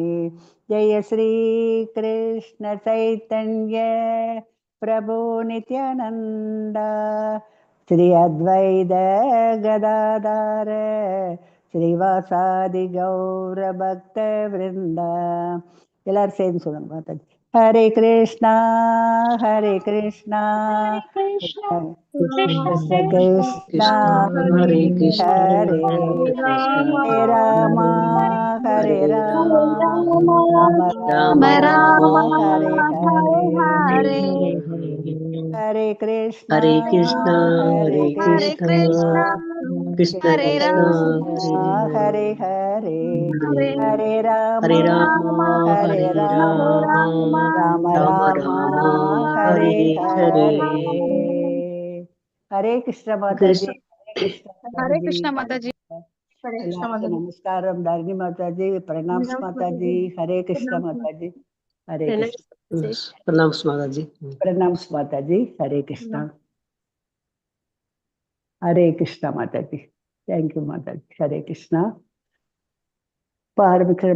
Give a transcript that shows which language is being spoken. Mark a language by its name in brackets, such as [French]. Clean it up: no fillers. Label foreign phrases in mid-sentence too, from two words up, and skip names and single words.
[Sanskrit] जय श्री कृष्ण चैतन्य प्रभु नित्यानंद श्री अद्वैत गदाधर श्रीवासादि गौर भक्त वृंद। [Tamil] எல்லாரும் சேர்ந்து சொல்லுங்க மாதாஜி. [Sanskrit] हरे कृष्ण हरे कृष्ण Krishna, கிருஷ்ண Krishna, கிருஷ்ணா हरे कृष्ण, ஹரே हरे कृष्ण, हरे राम हरे Hare ராமா Rama, ராம Rama ராமா Rama, हरे हरे हरे हरे. हरे कृष्ण हरे कृष्ण, ஹரே Hare Hare கிருஷ்ணா Krishna, Krishna Hare கிருஷ்ண Krishna, கிருஷ்ணா Hare हरे हरे Hare. हरे राम हरे राम, ஹரே Hare ராமா Rama, ராம Rama ராமா Rama, ஹரே हरे हरे. [Tamil] ஹரே. [Sanskrit] हरे कृष्ण [Tamil] மாதாஜி. Krishna. [Sanskrit] हरे कृष्ण Hare [Tamil] மாதாஜி. கிருஷ்ணா மாதாஜி. [Sanskrit] हरे कृष्ण [Tamil] எல்லாருக்கும் Mataji. நமஸ்காரம். தர்ணி மாதாஜி பிரணாம்ஸ் மாதாஜி. [Sanskrit] हरे कृष्ण [Tamil] மாதாஜி. [Sanskrit] हरे कृष्ण. [Tamil] பிரணாம் மாதாஜி. பிரணாம்ஸ் மாதாஜி. [Sanskrit] हरे कृष्ण. हरे कृष्ण [Tamil] மாதாஜி. தேங்க்யூ மாதாஜி. [Sanskrit] हरे कृष्ण. [Tamil] ஆரம்பிக்கிறோமா?